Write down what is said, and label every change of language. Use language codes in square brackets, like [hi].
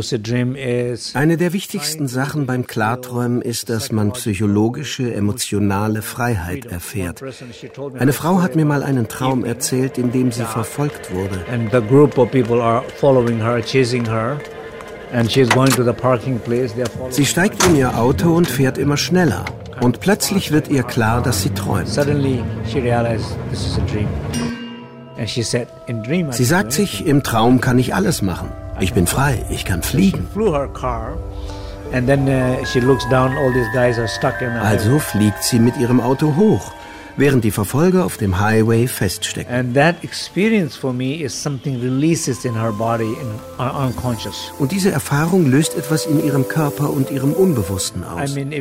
[de] Eine der wichtigsten Sachen beim Klarträumen ist, dass man psychologische, emotionale Freiheit erfährt. Eine Frau hat mir mal einen Traum erzählt, in dem sie verfolgt wurde. [en] And the group of people are following her, chasing her. And she's going to the parking place. [de] Sie steigt in ihr Auto und fährt immer schneller. Und plötzlich wird ihr klar, dass sie träumt. [en] Suddenly she realized this is a dream. [de] Sie sagt sich, im Traum kann ich alles machen. Ich bin frei, ich kann fliegen. Also fliegt sie mit ihrem Auto hoch, während die Verfolger auf dem Highway feststecken. Und diese Erfahrung löst etwas in ihrem Körper und ihrem Unbewussten aus.